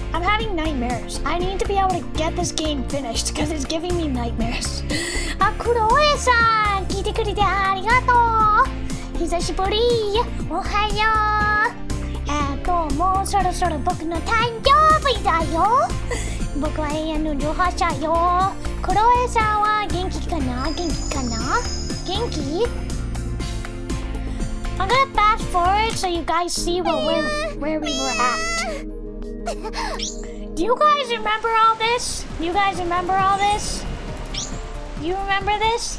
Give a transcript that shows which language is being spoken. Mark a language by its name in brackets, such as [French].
[English] I'm having nightmares. I need to be able to get this game finished because it's giving me nightmares. [Japanese] Kuroe-san, 聞いてくれてありがとう。久しぶり。おはよう。もうそろそろ僕の誕生日だよ。僕は永遠の18歳よ。クロエさんは元気かな？元気？ [English] I'm gonna fast forward so you guys see where we were at. Do you guys remember all this? You remember this?